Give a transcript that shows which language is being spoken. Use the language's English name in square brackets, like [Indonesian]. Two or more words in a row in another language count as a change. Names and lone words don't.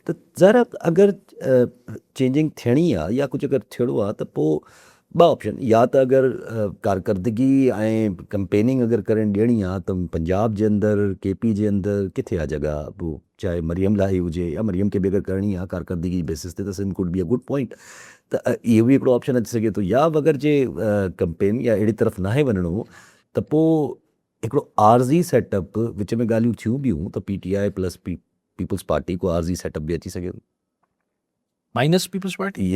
[Sindhi] त ज़रा अगरि चेंजिंग थियणी आहे या कुझु अगरि थियणो आहे, त पोइ ॿ ऑप्शन, या त अगरि कारकर्दगी ऐं कंपेनिंग अगरि करणु ॾियणी आहे त पंजाब जे अंदरि, KP जे अंदरि किथे आहे जॻह, पोइ चाहे मरियम लाइ हुजे, या मरियम खे बि अगरि करणी आहे कारकर्दगी बेसिस ते, त सिंध [English] could be a good point. [Sindhi] त इहो बि हिकिड़ो ऑप्शन अची सघे थो। या अगरि जे कंपेन या अहिड़ी तरफ़ नाहे वञिणो, त पोइ हिकिड़ो आर्ज़ी सेटअप विच में ॻाल्हियूं थियूं ॿियूं, त PTI प्लस पीपल्स पार्टी को आर्ज़ी सेटअप बि अची सघे। माइनस पीपल्स पार्टी,